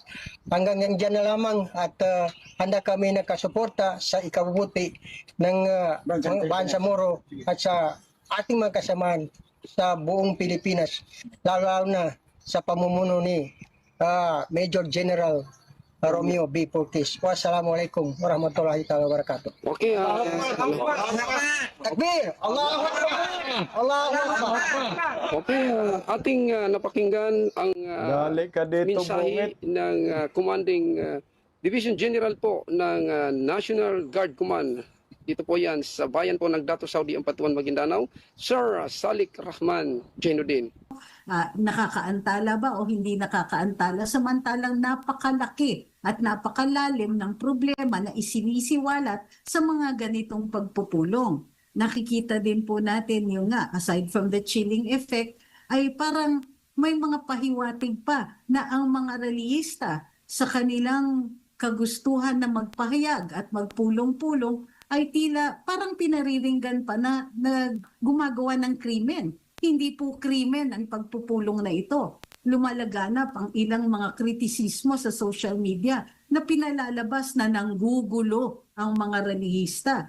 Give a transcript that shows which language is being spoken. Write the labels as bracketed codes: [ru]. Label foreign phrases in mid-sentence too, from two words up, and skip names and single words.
[tl] Hanggang dyan na lamang at handa kami nakasuporta sa ikabubuti ng Bansa Moro at sa ating mga kasamaan sa buong Pilipinas, lalo na sa pamumuno ni Major General Romeo B. Portis. [ar] والسلام عليكم ورحمة الله وبركاته. [tl] Okay, [ar] تكبير! الله أكبر! الله أكبر! [tl] okay, ating napakinggan ang Dali ka dito, mensahe bungit. ng [en] Commanding Division General [tl] po ng National Guard Command. Dito po yan sa bayan po ng Dato Saudi, Ampatuan, Maguindanao, Sir Salik Rahman Jainuddin. Nakakaantala ba o hindi nakakaantala, samantalang napakalaki at napakalalim ng problema na isinisiwalat sa mga ganitong pagpupulong. Nakikita din po natin yung [en] aside from the chilling effect, [tl] ay parang may mga pahiwatig pa na ang mga relihista sa kanilang kagustuhan na magpahayag at magpulong-pulong ay tila parang pinariringgan pa na gumagawa ng krimen. Hindi po krimen ang pagpupulong na ito. Lumalaganap ang ilang mga kritisismo sa [en] social media [tl] na pinalalabas na nanggugulo ang mga relihista.